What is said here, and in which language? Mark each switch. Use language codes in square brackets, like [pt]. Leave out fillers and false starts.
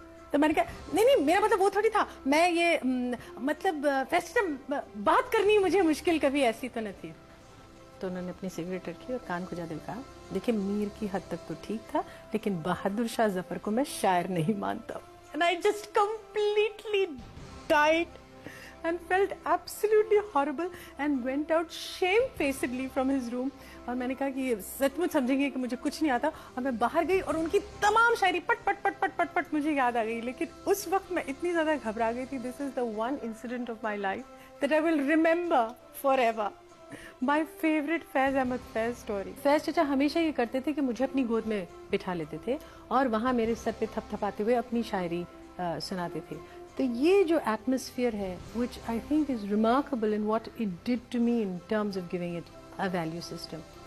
[ur] تو میں نے کہا نہیں میرا مطلب وہ تھوڑی تھا، میں یہ مطلب بات کرنی مجھے مشکل کبھی ایسی تو نہ تھی. تو انہوں نے اپنی سگریٹ رکھی اور کان کھجا دے کہا دیکھیں میر کی حد تک تو ٹھیک تھا، لیکن بہادر شاہ ظفر کو میں شاعر نہیں مانتا. [en] And I just completely died and felt absolutely horrible and went out shamefacedly from his room. [ur] اور میں نے کہا کہ یہ سچ مچ سمجھیں گے کہ مجھے کچھ نہیں آتا. اور میں باہر گئی اور ان کی تمام شاعری پٹ پٹ پٹ پٹ پٹ پٹ مجھے یاد آ گئی. لیکن اس وقت میں اتنی زیادہ گھبرا گئی تھی. [en] This is the one incident of my life that I will remember forever. My favourite Faiz Ahmed Faiz story. [ur] فیض چچا ہمیشہ یہ کرتے تھے کہ مجھے اپنی گود میں بٹھا لیتے تھے اور وہاں میرے سر پہ تھپ تھپاتے ہوئے اپنی شاعری سناتے تھے. تو یہ جو ایٹماسفیئر ہے [en] which I think is remarkable in what it did to me in terms of giving it a value system.